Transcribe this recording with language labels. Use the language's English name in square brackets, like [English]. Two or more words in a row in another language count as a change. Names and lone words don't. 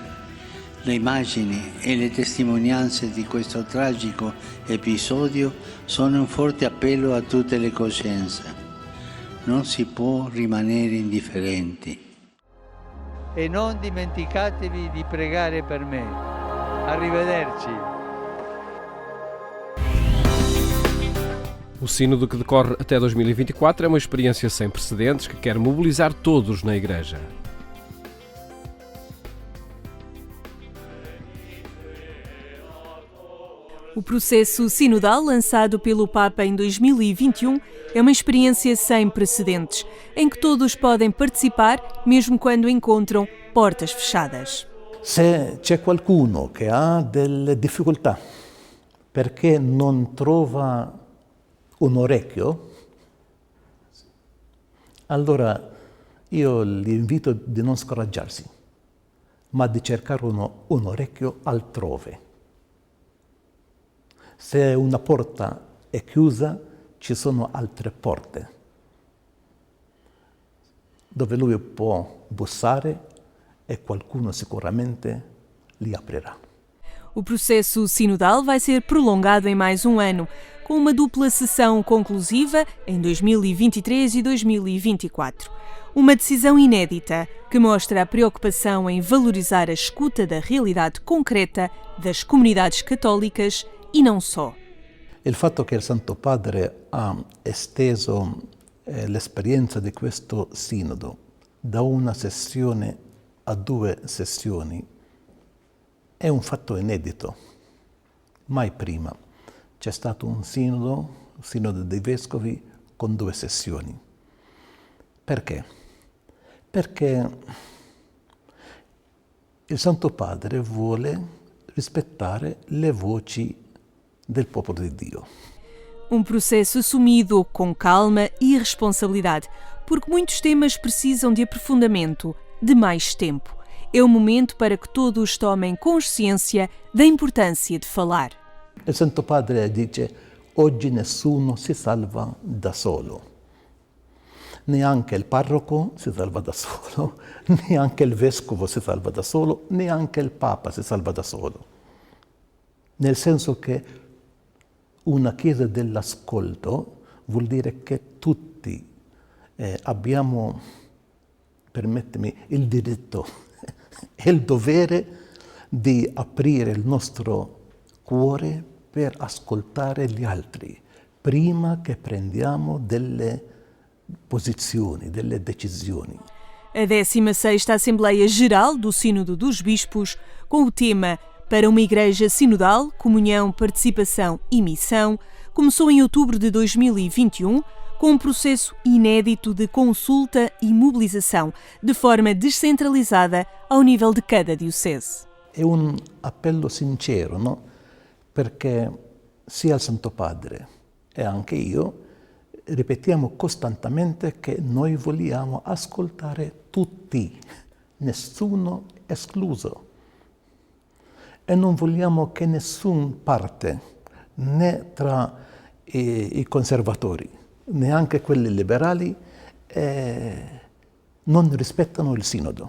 [Italian] Le immagini e le testimonianze di questo tragico episodio sono un forte appello a tutte le coscienze. Non si può rimanere indifferenti. E non dimenticatevi di pregare per me. Arrivederci. [Portuguese] O Sínodo, que decorre até 2024, é uma experiência sem precedentes que quer mobilizar todos na Igreja. O processo sinodal, lançado pelo Papa em 2021, é uma experiência sem precedentes, em que todos podem participar, mesmo quando encontram portas fechadas. [Italian] Se c'è qualcuno che ha delle difficoltà perché non trova un orecchio, allora io li invito di non scoraggiarsi, ma di cercare un orecchio altrove. Se una porta è chiusa, ci sono altre porte dove lui può bussare e qualcuno sicuramente li aprirà. [Portuguese] O processo sinodal vai ser prolongado em mais um ano, com uma dupla sessão conclusiva em 2023 e 2024. Uma decisão inédita que mostra a preocupação em valorizar a escuta da realidade concreta das comunidades católicas e não só. [Italian] Il fatto che il Santo Padre ha esteso l'esperienza di questo sinodo da una sessione a 2 sessioni è un fatto inedito. Mai prima c'è stato un sinodo dei vescovi con 2 sessioni. Perché? Perché il Santo Padre vuole rispettare le voci del popolo di Dio. [Portuguese] Um processo assumido com calma e responsabilidade, porque muitos temas precisam de aprofundamento, de mais tempo. É o momento para que todos tomem consciência da importância de falar. [Italian] Il Santo Padre dice: oggi nessuno si salva da solo. Neanche il parroco si salva da solo, neanche il vescovo si salva da solo, neanche il Papa si salva da solo. Nel senso che una Chiesa dell'ascolto vuol dire che tutti abbiamo, permettimi, il diritto e il dovere di aprire il nostro cuore per ascoltare gli altri, prima che prendiamo delle posizioni, delle decisioni. [Portuguese] A 16ª Assembleia Geral do Sínodo dos Bispos, com o tema Para uma Igreja Sinodal, Comunhão, Participação e Missão, começou em outubro de 2021, com um processo inédito de consulta e mobilização, de forma descentralizada ao nível de cada diocese. [Italian] È un appello sincero, no? Perché sia il Santo Padre e anche io ripetiamo costantemente che noi vogliamo ascoltare tutti, nessuno escluso. E non vogliamo che nessun parte, né tra i conservatori, neanche quelli liberali, non rispettano il Sinodo.